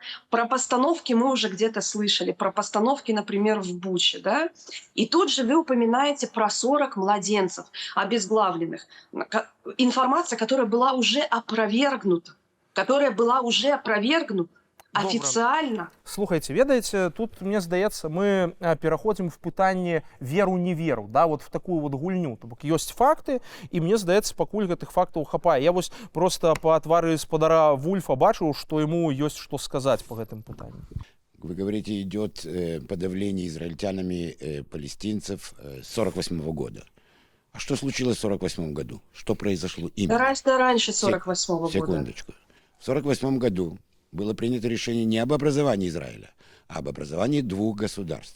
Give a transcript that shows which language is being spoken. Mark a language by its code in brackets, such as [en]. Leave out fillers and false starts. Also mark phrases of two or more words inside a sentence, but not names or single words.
[ru] Про постановки мы уже где-то слышали. Про постановки, например, в Буче, да? И тут же вы упоминаете про 40 младенцев обезглавленных. Информация, которая была уже опровергнута. Официально. [be] Слухайте, ведаеце, тут, мне здаецца, мы пераходзім в пытанне веру-не веру, да, [ru] вот в такую вот [be] гульню. То бок ёсць факты, і мне здаецца, пакуль гэтых фактаў хапае. Я вось просто па твары спадара Вульфа бачыў, што яму ёсць што сказаць по гэтым пытанням. [ru] Вы говорите, идет подавление израильтянами палестинцев с 1948 года. А что случилось в 1948 году? Что произошло именно? Гораздо раньше 1948 года. Секундочку. В 1948 году было принято решение не об образовании Израиля, а об образовании двух государств.